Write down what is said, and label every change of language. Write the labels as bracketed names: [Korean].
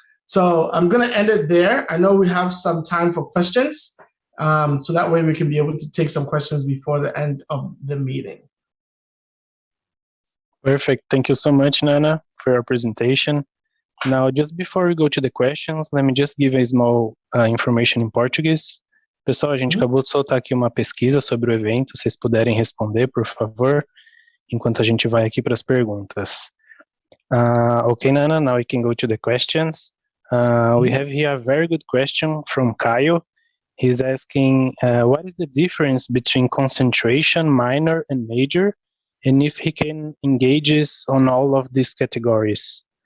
[English] So I'm going to end it there. I know we have some time for questions, so that way we can be able to take some questions before the end of the meeting. Perfect. Thank you so much, Nana, for your presentation. Now, just before we go to the questions, let me just give a small information in Portuguese. [Portuguese] Pessoal, a gente acabou de soltar aqui uma pesquisa sobre o evento. Se vocês puderem responder, por favor, enquanto a gente vai aqui para as perguntas. [English] Okay, Nana, now we can go to the questions. We have here a very good question from Caio. He's asking, what is the difference between concentration, minor, and major, and if he can engage on all of these categories?